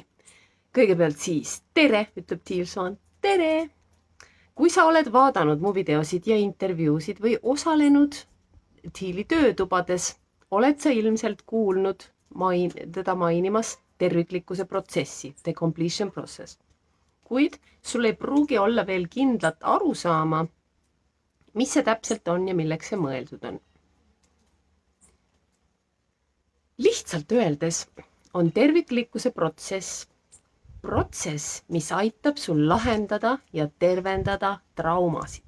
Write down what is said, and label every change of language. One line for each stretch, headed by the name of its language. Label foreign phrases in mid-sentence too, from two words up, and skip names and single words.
Estonian: Kõigepealt siis, tere, ütleb Teal Swan, tere! Kui sa oled vaadanud mu videosid ja intervjuusid või osalenud Teali töötubades, oled sa ilmselt kuulnud teda mainimas terviklikkuse protsessi,
English: the completion process.
Estonian: Kuid sul ei pruugi olla veel kindlat arusaama, mis see täpselt on ja milleks see mõeldud on. Lihtsalt öeldes on terviklikkuse protsess, mis aitab sul lahendada ja tervendada traumasid.